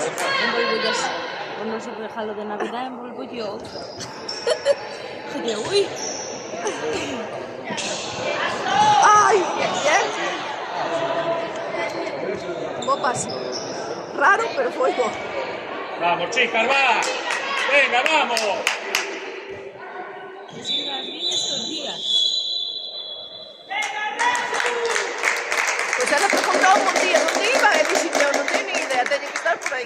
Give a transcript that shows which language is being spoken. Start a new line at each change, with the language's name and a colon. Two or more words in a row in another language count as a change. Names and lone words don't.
Galician: Envolvollas o noso regalo de Navidad, envolvolle outro.
Spanish: Joder, ui. Ai, bien.
Galician: Bo pase. Raro, pero foi bo.
Spanish: Vamos, chicas, va. Venga, vamos. Es que las vi estos días.
Galician: Pois ela preguntou un día onde iba e dixen eu non teño
Spanish: ni idea,
Galician: teño que estar por aí.